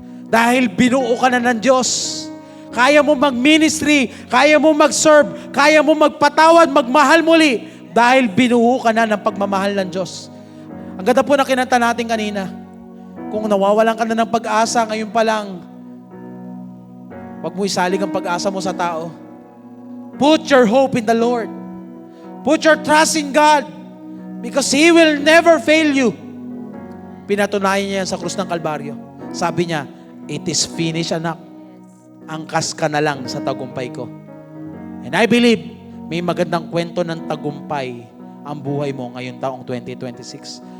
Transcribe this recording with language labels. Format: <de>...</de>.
<tl>Dahil binuo ka na ng Diyos. Kaya mo mag-ministry, kaya mo mag-serve, kaya mo magpatawad, magmahal muli. Dahil binuo ka na ng pagmamahal ng Diyos. Ang ganda po na kinanta natin kanina. Kung nawawalan ka na ng pag-asa, ngayon pa lang, huwag mo isalig ang pag-asa mo sa tao.</tl> <en>Put your hope in the Lord. Put your trust in God. Because He will never fail you.</en> <tl>Pinatunayan niya yan sa krus ng Kalbaryo. Sabi niya,</tl> <en>it is finished,</en> <tl>anak. Angkas ka na lang sa tagumpay ko.</tl> <en>And I believe,</en> <tl>may magandang kwento ng tagumpay ang buhay mo ngayong taong 2026.</tl>